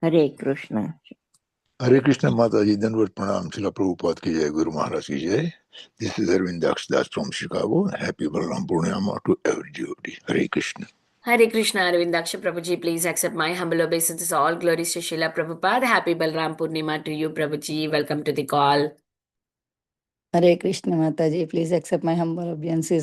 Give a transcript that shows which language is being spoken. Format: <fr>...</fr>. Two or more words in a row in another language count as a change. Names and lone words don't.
<sa>हरे कृष्ण।</sa> <hi>हरे कृष्ण माता जी, धन्यवाद, प्रणाम, शिला प्रभुपाद की जय, गुरु महाराज की जय.</hi> <en>This is Arvind Das from Chicago. Happy Balaram Purnima to every devotee. Hare Krishna. Hare Krishna, Arvindaksha Prabhuji, please accept my humble obeisances. All glories to Srila Prabhupada. Happy Balaram Purnima to you, Prabhuji. Welcome to the call. Hare Krishna Mataji, please accept my humble obeisances.</en>